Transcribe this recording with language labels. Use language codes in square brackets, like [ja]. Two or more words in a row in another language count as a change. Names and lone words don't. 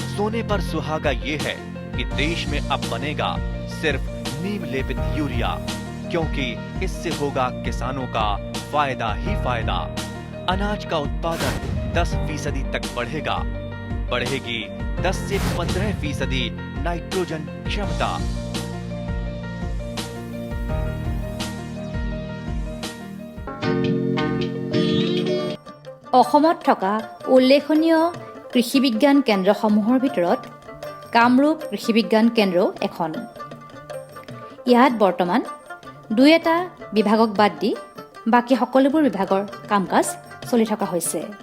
[hi] सोने पर सुहागा ये है कि देश में अब बनेगा सिर्फ नीम लेपित यूरिया, क्योंकि इससे होगा किसानों का फायदा ही फायदा। अनाज का उत्पादन 10% तक बढ़ेगा। बढ़ेगी 10 से 15% नाइट्रोजन क्षमता। [as] অসমত থকা উল্লেখনীয় কৃষি বিজ্ঞান কেন্দ্ৰসমূহৰ ভিতৰত কামৰূপ কৃষি বিজ্ঞান কেন্দ্ৰ এখন। ইয়াত বৰ্তমান 2এটা বিভাগক বাদ দি বাকী সকলোবোৰ বিভাগৰ কাম-কাজ চলি থকা হৈছে।